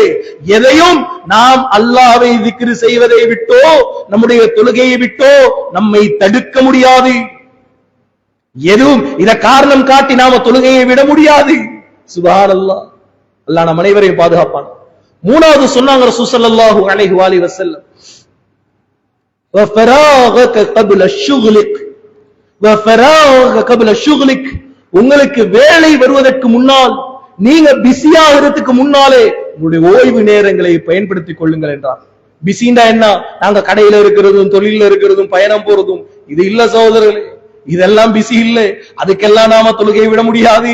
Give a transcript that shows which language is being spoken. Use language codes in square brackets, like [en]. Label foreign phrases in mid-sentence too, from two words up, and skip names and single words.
[ta] எதையும் நாம் அல்லாஹ்வை திக்ர் செய்வதை விட்டோ நம்முடைய தொழுகையை விட்டோ நம்மை தடுக்க முடியாது. எதுவும் இத காரணம் காட்டி நாம தொழுகையை விட முடியாது. சுப்ஹானல்லாஹ். அல்லாஹ் நம் அனைவரையும் பாதுகாப்பான். மூணாவது சொன்னாங்க ரசூல் [ar] صلى الله عليه وسلم, وفراغك قبل شغلك وفراغك قبل شغلك. [ta] உங்களுக்கு வேலை வருவதற்கு முன்னால், நீங்க பிஸியா இருக்கிறதுக்கு முன்னாலே உங்களுடைய ஓய்வு நேரங்களை பயன்படுத்திக் கொள்ளுங்கள் என்றார். பிஸிண்டா என்ன? நாங்க கடையில இருக்கிறதும், தொழில இருக்கிறதும், பயணம் போறதும், இது இல்ல சகோதரர்களே. இதெல்லாம் பிஸி இல்லை. அதுக்கெல்லாம் நாம தொழுகை விட முடியாது.